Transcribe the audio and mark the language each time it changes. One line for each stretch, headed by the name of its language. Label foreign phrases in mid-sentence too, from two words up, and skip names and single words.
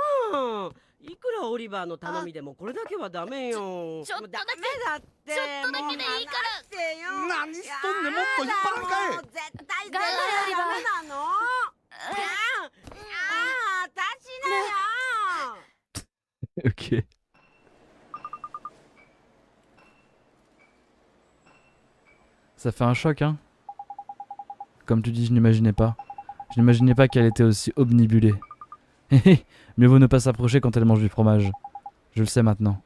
Japanese: いくらオリバーの頼みでもこれだけはダメよ。ちょっとだけダメだって。ちょっとだけでいいから。何しとんねん、もっと引っ張らんかい。絶対頑張れオリバーダメなの。私なよ。
French: Ok. Ça fait un choc, hein. Comme tu dis, je n'imaginais pas. Je n'imaginais pas qu'elle était aussi omnibulée. Mieux vaut ne pas s'approcher quand elle mange du fromage. Je le sais maintenant.